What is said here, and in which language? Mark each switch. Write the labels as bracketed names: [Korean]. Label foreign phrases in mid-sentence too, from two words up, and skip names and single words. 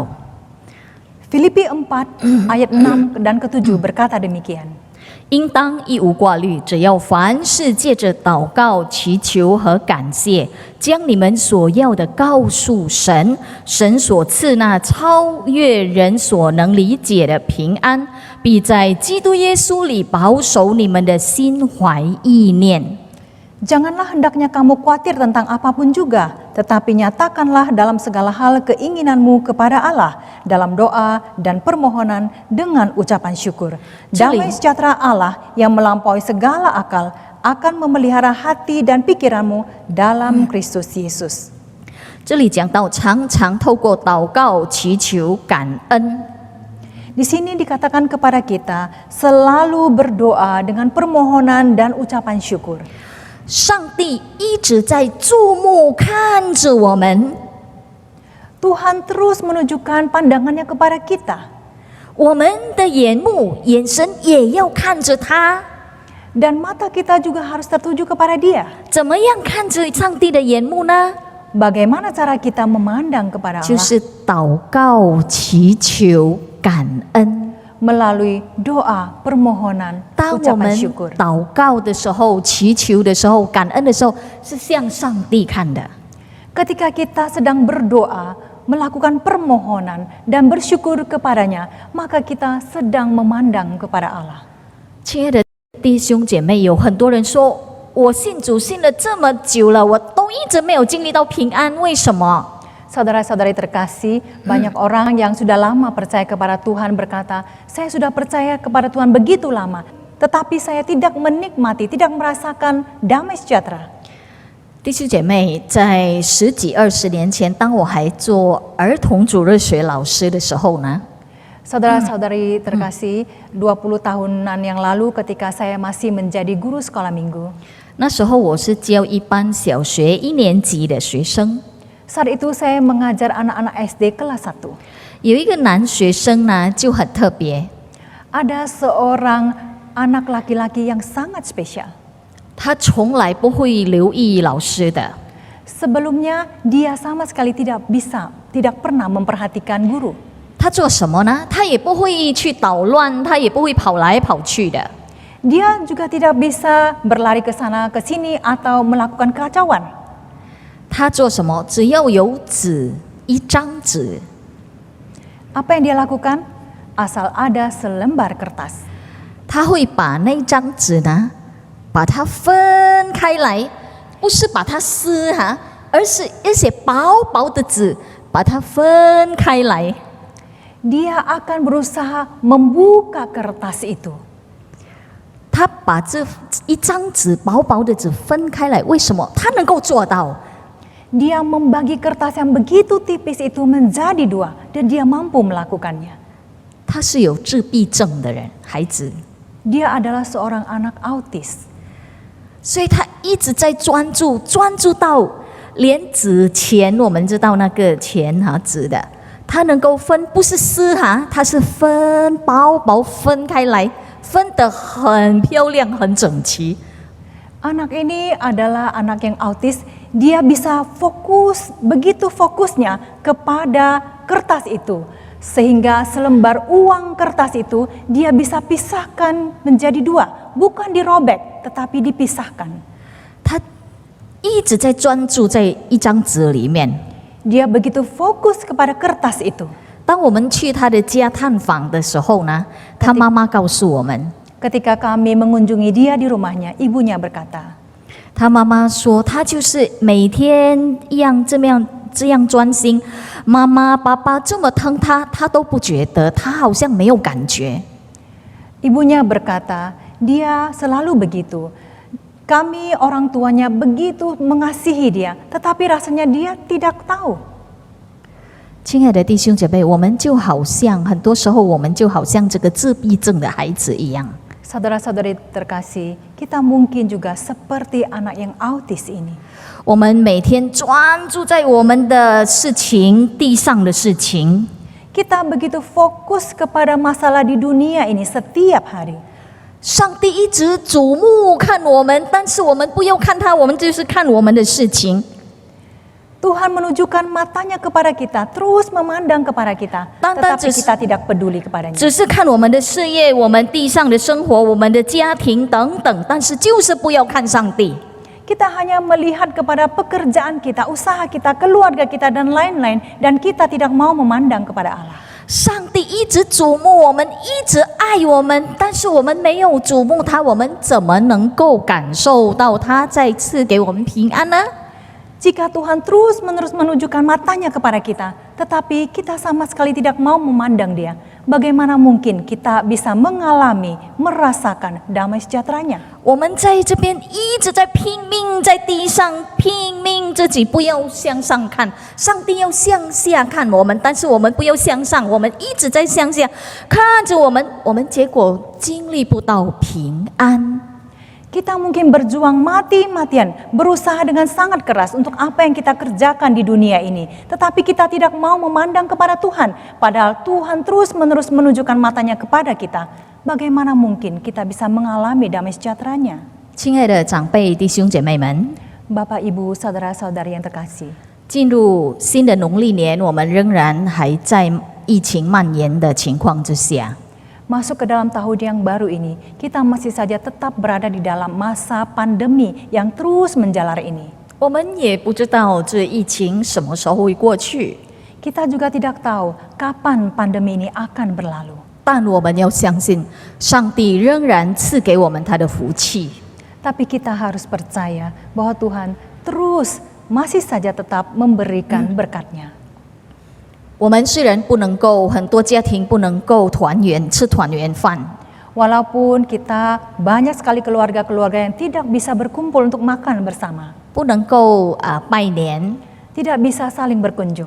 [Indonesian] Filipi 4 ayat 6 dan ke-7 berkata demikian. [Chinese] 应当一无挂虑，只要凡事借着祷告、祈求和感谢，将你们所要的告诉神，神所赐那超越人所能理解的平安，必在基督耶稣里保守你们的心怀意念。 [Indonesian] Janganlah hendaknya kamu khawatir tentang apapun juga, tetapi nyatakanlah dalam segala hal keinginanmu kepada Allah, dalam doa dan permohonan dengan ucapan syukur. Damai sejahtera Allah yang melampaui segala akal akan memelihara hati dan pikiranmu dalam Kristus Yesus. [Chinese] 这里讲到常常透过祷告、祈求、感恩。 [Indonesian] Di sini dikatakan kepada kita selalu berdoa dengan permohonan dan ucapan syukur. [Chinese] 上帝一直在注目看着我们， [Indonesian] Tuhan terus menunjukkan pandangannya kepada kita. [Chinese] 我们的眼目、眼神也要看着他。 [Indonesian] Dan mata kita juga harus tertuju kepada Dia. [Chinese] 怎么样看着上帝的眼目呢？ [Indonesian] Bagaimana cara kita memandang kepada [Chinese] 就 [Indonesian] Allah? [Chinese] 是祷告、祈求、感恩。 [Indonesian] Melalui doa, permohonan, [Chinese] 当我 [Indonesian] ucapan [Chinese] 们 [Indonesian] syukur. [Chinese] 祷告的时候、祈求的时候、感恩的时候，是向上帝看的。 [Indonesian] Ketika kita sedang berdoa, melakukan permohonan dan bersyukur kepadanya, maka kita sedang memandang kepada Allah. [Chinese] 亲爱的弟兄姐妹，有很多人说，我信主信了这么久了，我都一直没有经历到平安，为什么？ [Indonesian] Saudara-saudari terkasih, banyak orang yang sudah lama percaya kepada Tuhan berkata, saya sudah percaya kepada Tuhan begitu lama, tetapi saya tidak menikmati, tidak merasakan damai sejahtera. [Chinese] 弟兄姐妹，在10几20年前，当我还做儿童主日学老师的时候呢， [Indonesian] Saudara-saudari terkasih, 20 tahunan yang lalu ketika saya masih menjadi guru sekolah minggu, [Chinese] 那时候我是教一班小学1年级的学生， [Indonesian] saat itu saya mengajar anak-anak SD kelas 1. [Chinese] 有一个男学生呢就很特别， [Indonesian] Ada seorang anak laki-laki yang sangat spesial. [Chinese] 他从来不会留意老师的， [Indonesian] Sebelumnya dia sama sekali tidak pernah memperhatikan guru. [Chinese] 他做什么呢？他也不会去捣乱，他也不会跑来跑去的。 [Indonesian] Dia juga tidak bisa berlari ke sana ke sini atau melakukan kekacauan. [Chinese] 他做什么？只要有纸，一张纸， [Indonesian] Apa yang dia lakukan? Asal ada selembar kertas. [Chinese] 他会把那张纸呢，把它分开来，不是把它撕哈，而是一些薄薄的纸，把它分开来。 [Indonesian] Dia akan berusaha membuka kertas itu. [Chinese] 他把这一张纸薄薄的纸分开来，为什么？他能够做到。 [Indonesian] Dia membagi kertas yang begitu tipis itu menjadi 2 dan dia mampu melakukannya. [Chinese] 他是有自闭症的人，孩子， [Indonesian] Dia adalah seorang anak autis. [Chinese] 所以他一直在专注，专注到连纸钱，我们知道那个钱哈纸的，他能够分，不是撕哈，他是分薄薄分开来，分得很漂亮，很整齐。 [Indonesian] Anak ini adalah anak yang autis. Dia bisa fokus, begitu fokusnya kepada kertas itu. Sehingga selembar uang kertas itu dia bisa pisahkan menjadi 2. Bukan dirobek, tetapi dipisahkan. [Chinese] 他一直在专注在一张纸里面， [Indonesian] Dia begitu fokus kepada kertas itu. [Chinese] 当我们去他的家探访的时候呢，他妈妈告诉我们， [Indonesian] Ketika kami mengunjungi dia di rumahnya, ibunya berkata, [Chinese] 他妈妈说，他就是每天这样专心，妈妈爸爸这么疼他，他都不觉得，他好像没有感觉。 [Indonesian] ibunya berkata, dia selalu begitu. Kami orang tuanya begitu mengasihi dia, tetapi rasanya dia tidak tahu. [Chinese] 亲爱的弟兄姐妹，我们就好像很多时候，我们就好像这个自闭症的孩子一样。 [Indonesian] Saudara-saudari terkasih, kita mungkin juga seperti anak yang autis ini. [Chinese] 我们每天专注在我们的事情，地上的事情， [Indonesian] Kita begitu fokus kepada masalah di dunia ini setiap hari. [Chinese] 上帝一直瞩目看我们，但是我们不要看他，我们就是看我们的事情。 [Indonesian] Tuhan menunjukkan matanya kepada kita, terus memandang kepada kita, tetapi kita tidak peduli kepadanya. [Chinese] 只是看我们的事业，我们地上的生活，我们的家庭等等，但是就是不要看上帝。 [Indonesian] Kita hanya melihat kepada pekerjaan kita, usaha kita, keluarga kita, dan lain-lain, dan kita tidak mau memandang kepada Allah. [Chinese] 上帝一直瞩目我们，一直爱我们，但是我们没有瞩目他，我们怎么能够感受到他再次给我们平安呢？ [Indonesian] Jika Tuhan terus-menerus menunjukkan matanya kepada kita, tetapi kita sama sekali tidak mau memandang dia, bagaimana mungkin kita bisa mengalami, merasakan damai sejahteranya? [Chinese] 我们在这边一直在拼命，在地上拼命自己不要向上看，上帝要向下看我们，但是我们不要向上，我们一直在向下看着我们结果经历不到平安。 [Indonesian] Kita mungkin berjuang mati-matian, berusaha dengan sangat keras untuk apa yang kita kerjakan di dunia ini. Tetapi kita tidak mau memandang kepada Tuhan, padahal Tuhan terus-menerus menunjukkan matanya kepada kita. Bagaimana mungkin kita bisa mengalami damai sejahteranya? [Chinese] 亲爱的长辈弟兄姐妹们， [Indonesian] Bapak, Ibu, Saudara-saudari yang terkasih. [Chinese] 进入新的农历年，我们仍然还在疫情蔓延的情况之下。 [Indonesian] Masuk ke dalam tahun yang baru ini, kita masih saja tetap berada di dalam masa pandemi yang terus menjalar ini. [Chinese] 我们也不知道这疫情什么时候会过去， [Indonesian] Kita juga tidak tahu kapan pandemi ini akan berlalu. [Chinese] 但我们要相信，上帝仍然赐给我们他的福气。 [Indonesian] Tapi kita harus percaya bahwa Tuhan terus masih saja tetap memberikan berkat-Nya. [Chinese] 我们虽然不能够，很多家庭不能够团圆吃团圆饭， [Indonesian] Walaupun kita banyak sekali keluarga-keluarga yang tidak bisa berkumpul untuk makan bersama, [Chinese] 不能够拜年， [Indonesian] tidak bisa saling berkunjung.